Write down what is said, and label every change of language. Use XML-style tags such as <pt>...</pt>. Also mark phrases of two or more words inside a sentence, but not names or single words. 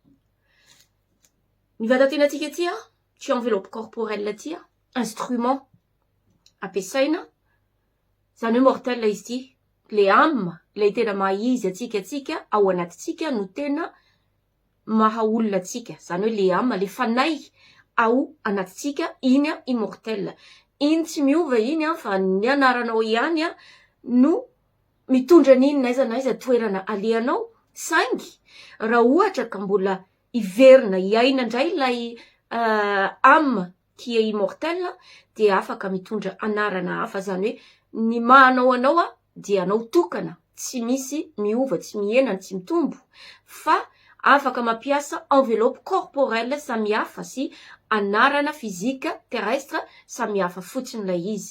<mg>Ny vatantenantsika ity ty</mg> <fr>enveloppe corporelle</fr> <mg>ty instrument ampiasaina, zany hoe mortel izy ity,</mg> <fr>le âme,</fr> <mg>le tena maizy atsika ao anatitsika no tena maha olona atsika, zany hoe</mg> <fr>le âme,</fr> <mg>le fanahy ao anatitsika, iny immortel. Iny tsy miova iny fa ny anaranao ihany no mitondra n'iny n'aiza n'aiza toerana alehanao, saingy raha ohatra ka mbola iverina iaina indray ilay</mg> <fr>âme qui est immortel</fr> <mg>dia afaka mitondra anarana hafa, zany hoe ny mahanao anao dia anao tokana, tsy misy miova, tsy mienana, tsy mitombo, fa afaka mampiasa</mg> <fr>enveloppe corporelle</fr> <mg>samihafa sy anarana fizika terrestre samihafa fotsiny ilay izy.</mg>